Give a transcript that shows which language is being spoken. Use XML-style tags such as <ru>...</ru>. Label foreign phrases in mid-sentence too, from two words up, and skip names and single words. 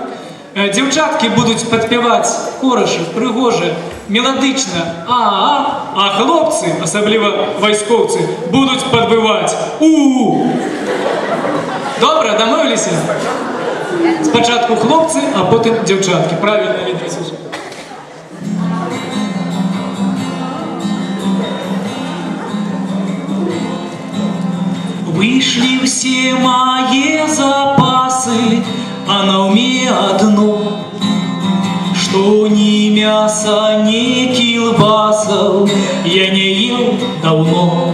<be>Дзяўчаткі будуць падпяваць хораша, прыгожа, меладычна, а хлопцы, асабліва вайскоўцы, будуць падбываць у-у-у. Добра, дамовіліся? Спачатку хлопцы, а потым дзяўчаткі.</be> <ru>Правильно, Леонид Васильевич? Вышли все мои запасы, а на уме одно, что ни мяса, ни килбасов я не ел давно.</ru>